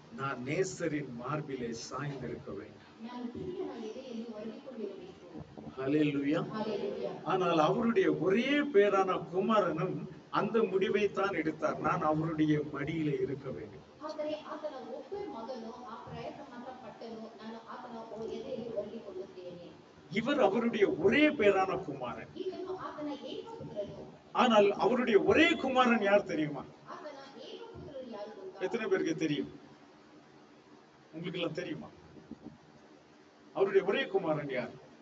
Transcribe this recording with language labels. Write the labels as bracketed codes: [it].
[ta] நான் நேசரின் மார்பிலே சாய்ந்திருக்க வேண்டும். [kn] ನಾನು ಪ್ರಿಯನ ಎದೆಯಲ್ಲಿ ಒರಗಿಕೊಂಡಿರಬೇಕು. [ta] ஹல்லேலூயா. [en] Hallelujah. [ta] ஆனால் அவருடைய ஒரே பேரான குமாரனும் அந்த முடிவை தான் எடுத்தார், நான் அவருடைய மடியிலே இருக்க வேண்டும். [kn] ಆದರೆ ಆತನ ಒಬ್ಬ ಮಗನು ಆ ಪ್ರಯತ್ನ ಮಾತ್ರ ಪಟ್ಟನು, ನಾನು ಆತನ ಎದೆಯಲ್ಲಿ ಒರಗಿಕೊಳ್ಳುತ್ತೇನೆ. [ta] இவர் அவருடைய ஒரே பேரான குமாரன். [kn] ಈತನು ಆತನ ಏಕಪುತ್ರನು. [ta] ஆனால் அவருடைய ஒரே குமாரன் யார் தெரியுமா? [kn] ಆತನ ಏಕಪುತ್ರನು ಯಾರು ಗೊತ್ತಾ? [ta] எத்தனை பேருக்கு தெரியும்? உங்களுக்கு எல்லாம் தெரியுமா? அவருடைய ஒரே குமாரன் யார்?